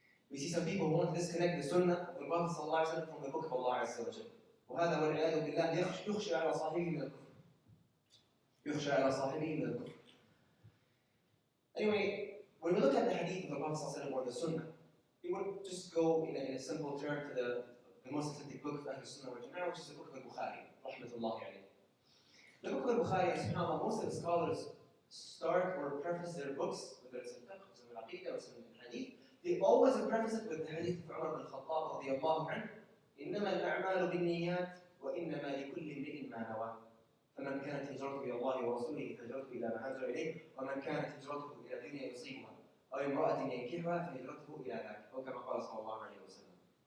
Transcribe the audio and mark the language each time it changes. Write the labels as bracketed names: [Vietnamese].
[English] We see some people who want to disconnect the Sunnah of the Prophet ﷺ from the book of Allah Azza wa Jalla. [Arabic] وهذا والعياذ بالله يخشى على صاحبه من الكفر. يخشى على صاحبه من الكفر. [English] Anyway, when we look at the hadith of the Prophet ﷺ or the Sunnah, we would just go in a simple term to the most authentic book of Ahl Sunnah wal Jama'ah, which is the book of Bukhari, rahmatullahi alayhi. The book of Bukhari, subhanAllah, most of the scholars start or preface their books, whether it's in fiqh, or it's in al-aqidah, or it's in hadith, they always preface it with the hadith of Umar bin Khattab radiyallahu anhu, [Arabic] إنما الأعمال بالنيات وإنما لكل امرئ ما نوى فمن كانت هجرته إلى الله ورسوله فهجرته إلى ما هاجر إليه ومن كانت هجرته إلى دنيا يصيبها أو امرأة ينكحها فهجرته إلى ذاك أو كما قال صلى الله عليه وسلم.